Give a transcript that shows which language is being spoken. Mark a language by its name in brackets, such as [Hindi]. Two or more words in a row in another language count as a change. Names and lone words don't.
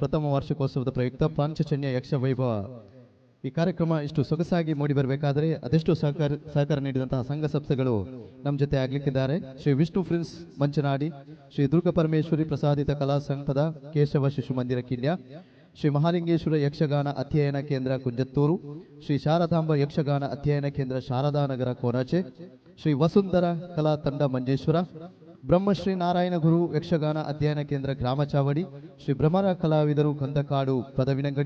[Kannada] ಪ್ರಥಮ ವಾರ್ಷಿಕೋತ್ಸವದ ಪ್ರಯುಕ್ತ ಪಾಂಚಜನ್ಯ ಯಕ್ಷ ವೈಭವ ಈ ಕಾರ್ಯಕ್ರಮ ಇಷ್ಟು ಸೊಗಸಾಗಿ ಮೂಡಿ ಬರಬೇಕಾದರೆ ಅದೆಷ್ಟು ಸಹಕಾರ ನೀಡಿದಂತಹ ಸಂಘ ಸಂಸ್ಥೆಗಳು ನಮ್ಮ ಜೊತೆ ಆಗ್ಲಿಕ್ಕಿದ್ದಾರೆ. ಶ್ರೀ ವಿಷ್ಣು ಫ್ರೆಂಡ್ಸ್ ಮಂಚನಾಡಿ, ಶ್ರೀ ದುರ್ಗ ಪರಮೇಶ್ವರಿ ಪ್ರಸಾದಿತ ಕಲಾ ಸಂಘದ ಕೇಶವ ಶಿಶು ಮಂದಿರ ಕಿಲ್ಯ, ಶ್ರೀ ಮಹಾಲಿಂಗೇಶ್ವರ ಯಕ್ಷಗಾನ ಅಧ್ಯಯನ ಕೇಂದ್ರ ಕುಂಜತ್ತೂರು, ಶ್ರೀ ಶಾರದಾಂಬ ಯಕ್ಷಗಾನ ಅಧ್ಯಯನ ಕೇಂದ್ರ ಶಾರದಾನಗರ ಕೋರಾಚೆ, ಶ್ರೀ ವಸುಂಧರ ಕಲಾ ತಂಡ ಮಂಜೇಶ್ವರ, ಬ್ರಹ್ಮಶ್ರೀ ನಾರಾಯಣ ಗುರು ಯಕ್ಷಗಾನ ಅಧ್ಯಯನ ಕೇಂದ್ರ ಗ್ರಾಮ ಚಾವಡಿ, ಶ್ರೀ ಭ್ರಮರ ಕಲಾವಿದರು ಕಂದಕಾಡು ಪದವಿನಂಗಡಿ,